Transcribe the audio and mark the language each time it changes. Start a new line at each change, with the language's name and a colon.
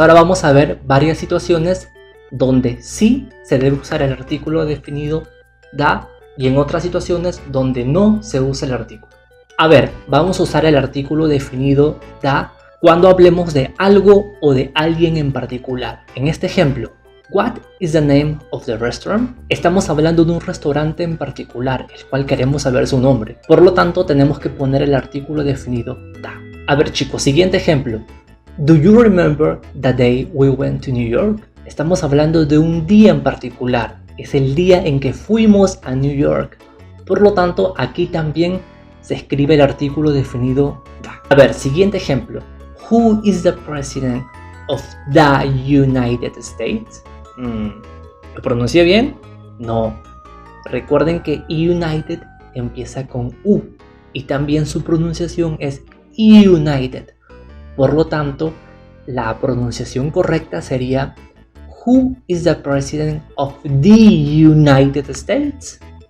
Spanish: Ahora vamos a ver varias situaciones donde sí se debe usar el artículo definido da y en otras situaciones donde no se usa el artículo. A ver, vamos a usar el artículo definido da cuando hablemos de algo o de alguien en particular. En este ejemplo,
English: What is the name of the restaurant?
Spanish: Estamos hablando de un restaurante en particular, el cual queremos saber su nombre. Por lo tanto, tenemos que poner el artículo definido da. A ver chicos, siguiente ejemplo.
English: Do you remember the day we went to New York?
Spanish: Estamos hablando de un día en particular. Es el día en que fuimos a New York. Por lo tanto, aquí también se escribe el artículo definido da. A ver, siguiente ejemplo.
English: Who is the president of the United States?
Spanish: ¿Lo pronuncié bien? No. Recuerden que United empieza con U y también su pronunciación es United. Por lo tanto, la pronunciación correcta sería
English: Who is the president of the United States?